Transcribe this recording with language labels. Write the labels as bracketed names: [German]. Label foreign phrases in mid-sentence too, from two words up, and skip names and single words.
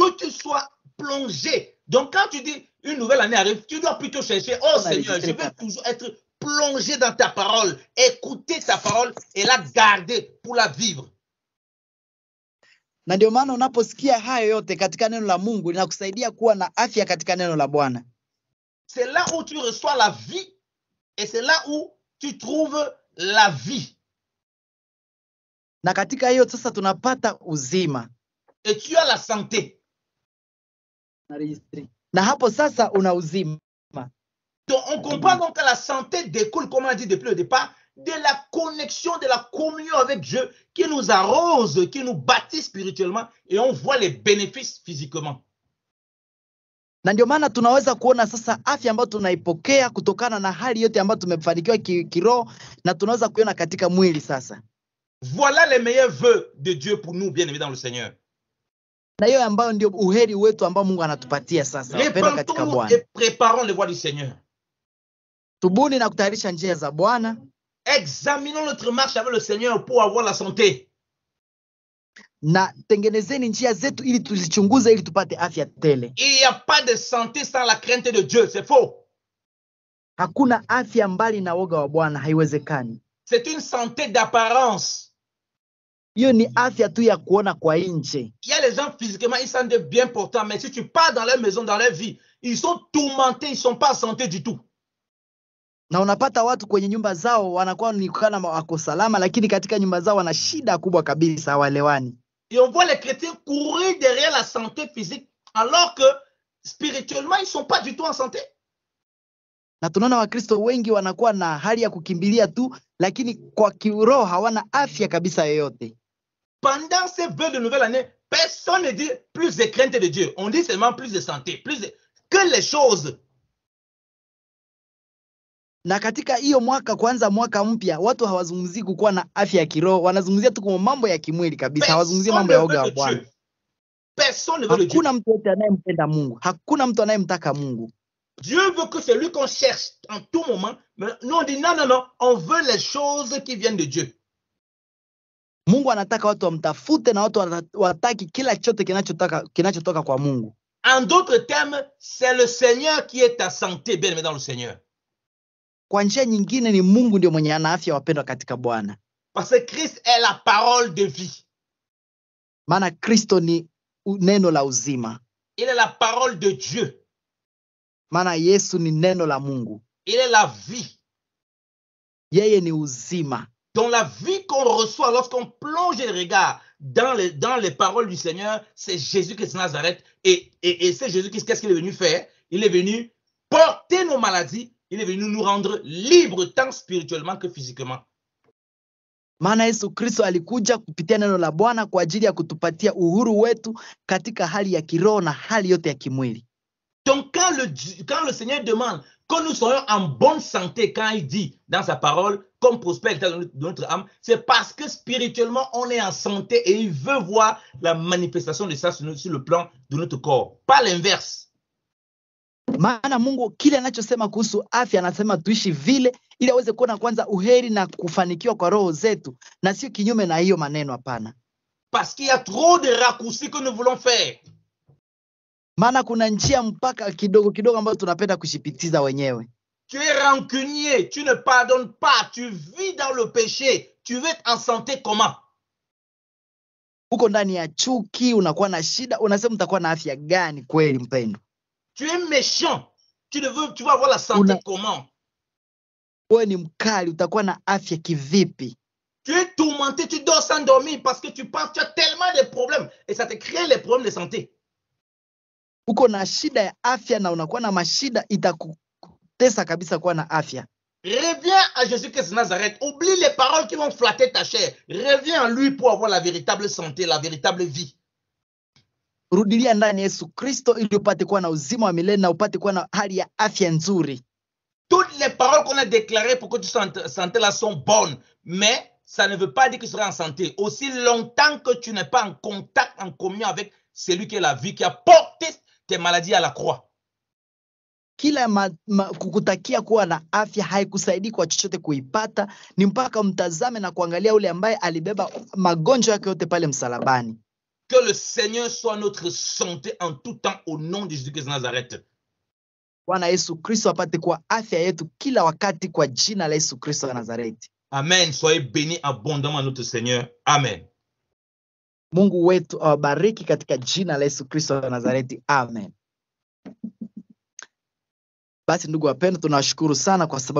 [French] Que tu sois plongé. Donc quand tu dis une nouvelle année arrive, tu dois plutôt chercher, oh Seigneur, je veux toujours être plongé dans ta parole, écouter ta parole et la garder pour la vivre. [Swahili] Na ndio maana unaposikia hayo yote katika neno la Mungu linakusaidia kuwa na afya katika neno la Bwana. [French] C'est là où tu reçois la vie et c'est là où tu trouves la vie. [Swahili] Na katika hiyo sasa tunapata uzima. [French] Et tu as la santé. [Swahili] Na hapo sasa una uzima. [French] Donc on comprend donc que la santé découle, comme on a dit depuis le départ, de la connexion, de la communion avec Dieu qui nous arrose, qui nous bâtit spirituellement et on voit les bénéfices physiquement. [Swahili] Na ndio maana tunaweza kuona sasa afya ambayo tunaipokea kutokana na hali yote ambayo tumefanikiwa kiroho na tunaweza kuiona katika mwili sasa. [French] Voilà les meilleurs vœux de Dieu pour nous, bien-aimés dans le Seigneur. [Swahili] Na hiyo ambayo ndio uheri wetu ambao Mungu anatupatia sasa. [French] Repentons-nous et préparons les voies du Seigneur. [Swahili] Tubuni na kutayarisha njia za Bwana. [French] Examinons notre marche avec le Seigneur pour avoir la santé. [Swahili] Na tengenezeni njia zetu ili tuzichunguze ili tupate afya tele. [French] Il n'y a pas de santé sans la crainte de Dieu, c'est faux. [Swahili] Hakuna afya mbali na woga wa Bwana, haiwezekani. [French] C'est une santé d'apparence. [Swahili] Hiyo ni afya tu ya kuona kwa nje. [French] Il y a les gens physiquement, ils sont bien portants, mais si tu pars dans leur maison, dans leur vie, ils sont tourmentés, ils ne sont pas en santé du tout. [Swahili] Na unapata watu kwenye nyumba zao wanakuwa ni kana wako salama, lakini katika nyumba zao wana shida kubwa kabisa, hawaelewani. [French] Et on voit les chrétiens courir derrière la santé physique, alors que spirituellement, ils ne sont pas du tout en santé. [Swahili] Na tunaona Wakristo wengi wanakuwa na hali ya kukimbilia tu, lakini kwa kiroho hawana afya kabisa yoyote. [French] Pendant ces vœux de nouvelle année, personne ne dit plus de crainte de Dieu. On dit seulement plus de santé, que les choses. [Swahili] Na katika hiyo kwanza mwaka mpya, watu hawazungumzii kuwa na afya ya kiroho, wanazungumzia tu kwa mambo ya kimwili kabisa, hawazungumzii mambo ya woga wa Bwana. Hakuna mtu yote anayempenda Mungu, hakuna mtu anayemtaka Mungu. [French] Dieu veut que celui qu'on cherche en tout moment, mais nous on dit non, on veut les choses qui viennent de Dieu. [Swahili] Mungu anataka watu wamtafute na watu wataki kila chote kinachotoka kwa Mungu. [French] En d'autres termes, c'est le Seigneur qui est ta santé, bien-aimé dans le Seigneur. [Swahili] Kwa njia nyingine ni Mungu ndio mwenye ana afya, wapendwa katika Bwana. [French] Parce que Christ est la parole de vie. [Swahili] Maana Kristo ni neno la uzima. [French] Il est la parole de Dieu. [Swahili] Maana Yesu ni neno la Mungu. [French] Il est la vie. [Swahili] Yeye ni uzima. [French] Donc la vie qu'on reçoit lorsqu'on plonge le regard dans les paroles du Seigneur, c'est Jésus-Christ de Nazareth. Et c'est Jésus-Christ, qu'est-ce qu'il est venu faire? Il est venu porter nos maladies. Il est venu nous rendre libres tant spirituellement que physiquement. [Swahili] Maana Yesu Kristo alikuja kupitia neno la Bwana kwa ajili ya kutupatia uhuru wetu katika hali ya kiroho na hali yote ya kimwili. [French] Donc quand le Seigneur demande que nous soyons en bonne santé, quand il dit dans sa parole, comme prospère l'état de notre âme, c'est parce que spirituellement on est en santé et il veut voir la manifestation de ça sur le plan de notre corps. Pas l'inverse. [Swahili] Maana Mungu kile anachosema kuhusu afya anasema tuishi vile ili aweze kuona kwanza uheri na kufanikiwa kwa roho zetu na sio kinyume na hiyo maneno, hapana. [French] Parce qu'il y a trop de raccourcis que nous voulons faire. [Swahili] Maana kuna njia mpaka kidogo ambazo tunapenda kushipitiza wenyewe. [French] Tu es rancunier, tu ne pardonnes pas, tu vis dans le péché, tu veux être en santé comment? [Swahili] Uko ndani ya chuki, unakuwa na shida, unasema utakuwa na afya gani kweli mpendwa? [French] Tu es méchant, tu vas avoir la santé comment? [Swahili] Wewe ni mkali, utakuwa na afya kivipi? [French] Tu es tourmenté, tu dors sans dormir parce que tu penses, tu as tellement de problèmes et ça te crée les problèmes de santé. [Swahili] Uko na shida ya afya na unakuwa na mashida, itakutesa kabisa kuwa na afya. [French] Reviens à Jésus-Christ de Nazareth, oublie les paroles qui vont flatter ta chair. Reviens à lui pour avoir la véritable santé, la véritable vie. [Swahili] Rudilia ndani Yesu Kristo ili upate kuwa na uzima wa milele na upate kuwa na hali ya afya nzuri. [French] Toutes les paroles qu'on a déclarées pour que tu sois en santé là sont bonnes, mais ça ne veut pas dire que tu seras en santé. Aussi longtemps que tu n'es pas en contact, en communion avec celui qui est la vie, qui a porté tes maladies à la croix. [Swahili] Kila kukutakia kuwa na afya haikusaidii kwa chochote kuipata, ni mpaka mtazame na kuangalia ule ambaye alibeba magonjwa yake yote pale msalabani. [French] Que le Seigneur soit notre santé en tout temps au nom de Jésus-Christ de Nazareth. [Swahili] Bwana Yesu Kristo apate kuwa afya yetu kila wakati kwa jina la Yesu Kristo wa Nazareti. Amen. [French] Soyez bénis abondamment notre Seigneur. Amen. [Swahili] Mungu wetu awabariki katika jina la Yesu Kristo wa Nazareti. Amen. Basi ndugu wapendwa, tunawashukuru sana kwa sababu